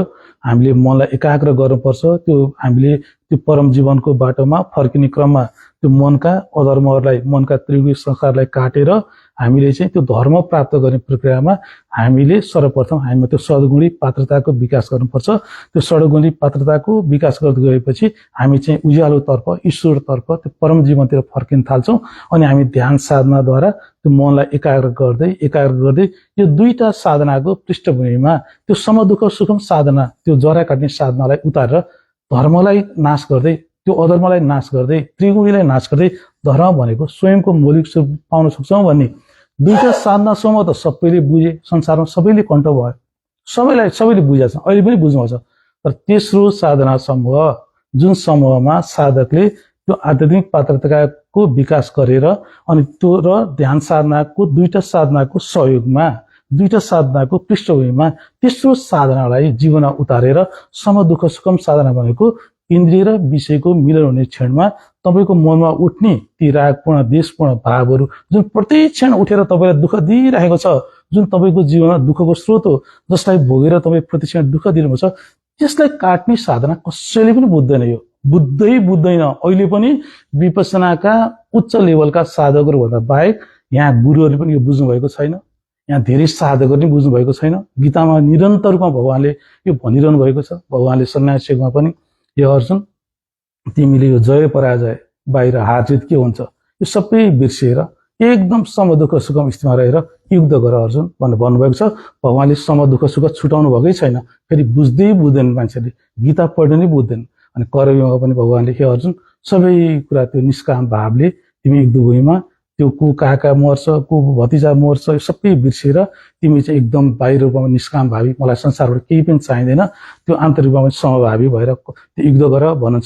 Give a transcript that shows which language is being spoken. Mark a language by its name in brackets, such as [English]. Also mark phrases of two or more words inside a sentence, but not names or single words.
[Nepali] हामीले मनलाई एकाग्र गर्नुपर्छ। त्यो हामीले त्यो परम जीवनको बाटोमा फर्किने क्रममा त्यो मनका अधर्महरूलाई, मनका त्रिगुणी संस्कारलाई काटेर हामीले चाहिँ त्यो धर्म प्राप्त गर्ने प्रक्रियामा हामीले सर्वप्रथम हामी त्यो सद्गुणी पात्रताको विकास गर्नुपर्छ। त्यो सद्गुणी पात्रताको विकास गर्दै गएपछि हामी चाहिँ उज्यालोतर्फ, ईश्वरतर्फ, त्यो परम जीवनतिर फर्किन थाल्छौँ। अनि हामी ध्यान साधनाद्वारा त्यो मनलाई एकाग्र गर्दै यो 2टा साधनाको पृष्ठभूमिमा त्यो [Sanskrit] समदुःख सुखम [Nepali] साधना, त्यो जरा काट्ने साधनालाई उतारेर धर्मलाई नाश गर्दै, त्यो अधर्मलाई नाश गर्दै, त्रिगुणीलाई नाश गर्दै धर्म भनेको स्वयंको मौलिक स्वरूप पाउन सक्छौँ भन्ने 2टा साधना समूह त सबैले बुझे। संसारमा सबैले कन्ट भयो, सबैले बुझेछ, अहिले पनि बुझ्नुहुन्छ। तर तेस्रो साधना समूह जुन समूहमा साधकले त्यो आध्यात्मिक पात्रताको विकास गरेर अनि त्यो र ध्यान साधनाको 2टा साधनाको सहयोगमा, 2टा साधनाको पृष्ठभूमिमा तेस्रो साधनालाई जीवनमा उतारेर [Sanskrit] समदुःख सुखम [Nepali] साधना भनेको इन्द्रिय र विषयको मिलन हुने क्षणमा तपाईँको मनमा उठ्ने ती रागपूर्ण देशपूर्ण भावहरू जुन प्रत्येक क्षण उठेर तपाईँलाई दुःख दिइरहेको छ, जुन तपाईँको जीवनमा दुःखको स्रोत हो, जसलाई भोगेर तपाईँ प्रत्येक क्षण दुःख दिनुहुन्छ, त्यसलाई काट्ने साधना कसैले पनि बुझ्दैन। यो बुझ्दैन। अहिले पनि विपसनाका उच्च लेभलका साधकहरू भन्दा बाहेक यहाँ गुरुहरूले पनि यो बुझ्नु भएको छैन। यहाँ धेरै साधकहरू पनि बुझ्नु भएको छैन। गीतामा निरन्तर रूपमा भगवानले यो भनिरहनु भएको छ। भगवानले सन्यास योगमा पनि, यो अर्जुन, तिमीले यो जय पराजय, बाहिर हार जित के हुन्छ, यो सबै बिर्सिएर एकदम [Sanskrit] समदुःख सुखम [Nepali] स्थितिमा रहेर युद्ध गर अर्जुन भनेर भन्नुभएको छ। भगवानले समदुःख सुख छुटाउनु भएकै छैन। फेरि बुझ्दैन मान्छेले, गीता पढ्नु नै बुझ्दैन। अनि कर्मयोगमा पनि भगवानले हे अर्जुन, सबै कुरा त्यो निष्काम भावले तिमी युद्धभूमिमा त्यो को काका मर्छ, को भतिजा मर्छ, यो सबै बिर्सेर तिमी चाहिँ एकदम बाहिर रूपमा निष्काम भावी, मलाई संसारबाट केही पनि चाहिँदैन, त्यो आन्तरिक रूपमा समभावी भएर त्यो युद्ध गर भन्नुहुन्छ।